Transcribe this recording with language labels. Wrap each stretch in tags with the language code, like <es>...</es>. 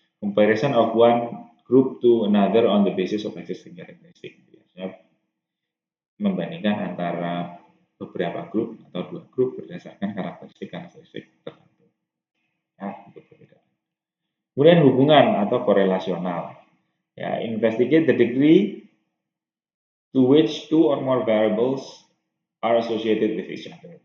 <en>Comparison of one group to another on the basis of existing characteristic.</en> <id>Biasanya membandingkan antara beberapa grup atau dua grup berdasarkan karakteristik tertentu. Ya, itu perbedaan. Kemudian hubungan atau korelasional.</id> <en>Ya, investigate the degree to which two or more variables are associated with each other.</en>